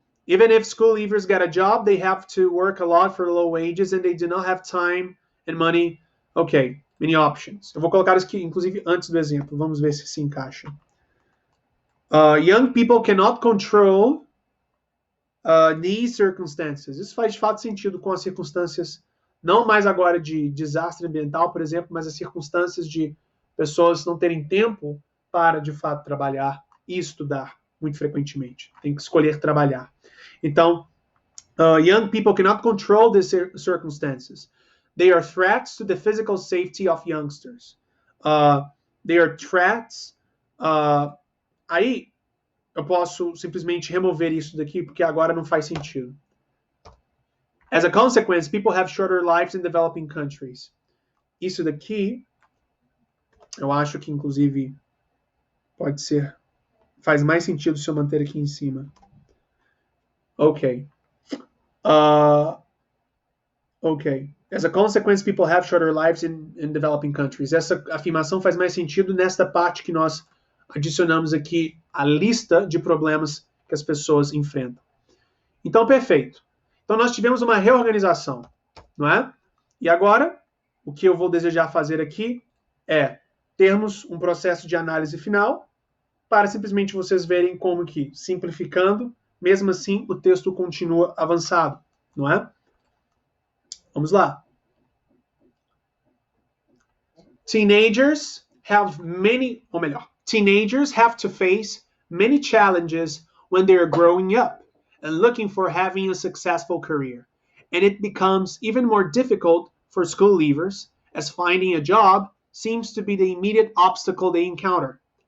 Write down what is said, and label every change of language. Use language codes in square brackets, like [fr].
[en] Even if school leavers get a job, they have to work a lot for low wages and they do not have time and money. Okay, many options. [pt] Eu vou colocar isso aqui, inclusive, antes do exemplo. Vamos ver se encaixa. [en] Young people cannot control these circumstances. [pt] Isso faz de fato sentido com as circunstâncias, não mais agora de desastre ambiental, por exemplo, mas as circunstâncias de pessoas não terem tempo para, de fato, trabalhar e estudar muito frequentemente. Tem que escolher trabalhar. [en] Então, young people cannot control these circumstances. They are threats to the physical safety of youngsters. They are threats. [pt] Aí, eu posso simplesmente remover isso daqui, porque agora não faz sentido. [en] As a consequence, people have shorter lives in developing countries. [pt] Isso daqui, eu acho que, inclusive, pode ser... Faz mais sentido se eu manter aqui em cima. Ok. Ok. [en] As a consequence, people have shorter lives in developing countries. [pt] Essa afirmação faz mais sentido nesta parte que nós adicionamos aqui a lista de problemas que as pessoas enfrentam. Então, perfeito. Então, nós tivemos uma reorganização, não é? E agora, o que eu vou desejar fazer aqui é termos um processo de análise final para simplesmente vocês verem como que, simplificando, mesmo assim, o texto continua avançado, não é? Vamos lá. [en] Teenagers have to face many challenges when they are growing up and looking for having a successful career. And it becomes even more difficult for school leavers as finding a job seems to be the immediate obstacle they encounter.